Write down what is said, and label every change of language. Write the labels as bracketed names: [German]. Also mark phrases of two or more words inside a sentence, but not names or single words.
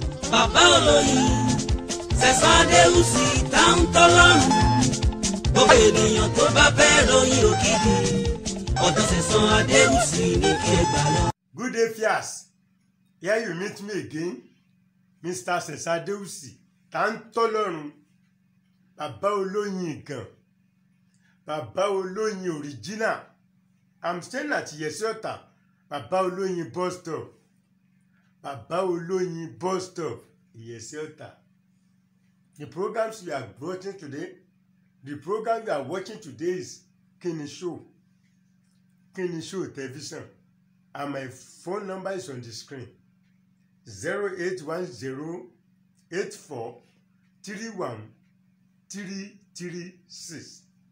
[Yoruba] bàbá olóyin Sẹ̀san Adéwùsì tá ń tọ́lọ́run gbogbo ènìyàn tó bá fẹ́ ròyìn òkìkí ọ̀dọ̀ Sẹ̀san Adéwùsì ní kí ẹ gbà lọ. [English] Good day, Fias. Here you meet me again, Mr. [Yoruba] Sẹ̀san Adéwùsì tá ń tọ́lọ́run, bàbá olóyin gan, bàbá olóyin original. [English] I'm staying at Yesiota, [Yoruba] bàbá olóyin [English] bus stop, [Yoruba] bàbá olóyin [English] bus stop, Yesiota. The programs we are watching today, is Kini Show television, and my phone number is on the screen. 08108431336.